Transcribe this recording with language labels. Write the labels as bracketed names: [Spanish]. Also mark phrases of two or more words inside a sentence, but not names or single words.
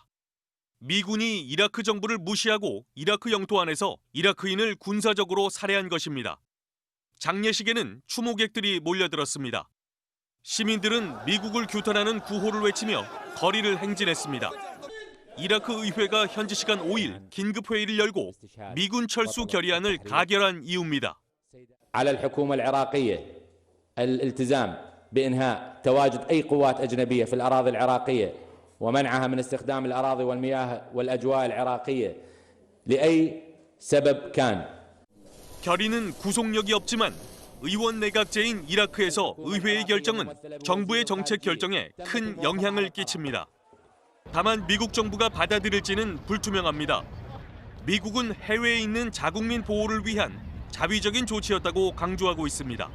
[Korean] 미군이 이라크 정부를 무시하고 이라크 영토 안에서 이라크인을 군사적으로 살해한 것입니다. 장례식에는 추모객들이 몰려들었습니다. 시민들은 미국을 규탄하는 구호를 외치며 거리를 행진했습니다. 이라크 의회가 현지 시간 5일 긴급 회의를 열고 미군 철수 결의안을 가결한 이유입니다. [Arabic] على الحكومة العراقية الالتزام بإنهاء تواجد أي قوات أجنبية في الأراضي العراقية ومنعها من استخدام الأراضي والمياه والأجواء العراقية لأي سبب كان. [Korean] 결의는 구속력이 없지만 의원 내각제인 이라크에서 의회의 결정은 정부의 정책 결정에 큰 영향을 끼칩니다. 다만 미국 정부가 받아들일지는 불투명합니다. 미국은 해외에 있는 자국민 보호를 위한 자위적인 조치였다고 강조하고 있습니다.